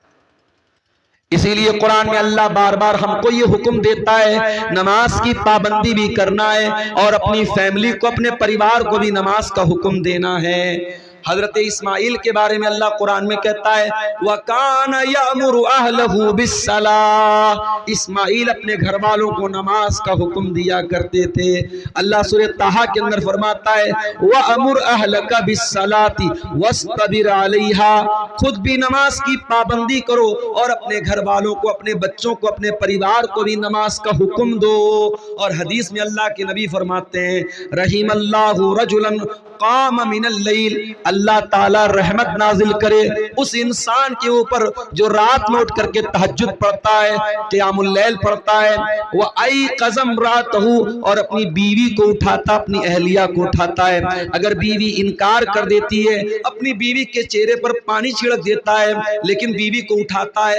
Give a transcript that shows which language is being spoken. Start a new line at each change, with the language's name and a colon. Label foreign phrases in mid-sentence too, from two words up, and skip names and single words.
Hindi: इसीलिए कुरान में अल्लाह बार बार हमको ये हुक्म देता है नमाज की पाबंदी भी करना है, और अपनी फैमिली को, अपने परिवार को भी नमाज का हुक्म देना है। हजरत इस्माइल के बारे में अल्लाह कुरान में कहता है,
Arabic: وكان يأمر أهله بالصلاة,
Hindi: इस्माइल अपने घर वालों को नमाज का हुक्म दिया करते थे। अल्लाह सूरह ताहा के अंदर फरमाता है,
Arabic: وأمر أهلك بالصلاة واصطبر عليها,
Hindi: खुद भी नमाज की पाबंदी करो और अपने घर वालों को, अपने बच्चों को, अपने परिवार को भी नमाज का हुक्म दो। और हदीस में अल्लाह के नबी फरमाते हैं,
Arabic: رحم الله رجلا قام من الليل,
Hindi: अल्लाह ताला रहमत नाजिल करे उस इंसान के ऊपर जो रात में उठ करके तहज्जुद पढ़ता है,
Arabic: قيام الليل
Hindi: पढ़ता है। वह आई कज़म रात हो, और अपनी बीवी को उठाता, अपनी अहलिया को उठाता है। अगर बीवी इनकार कर देती है, अपनी बीवी के चेहरे पर पानी छिड़क देता है, लेकिन बीवी को उठाता है।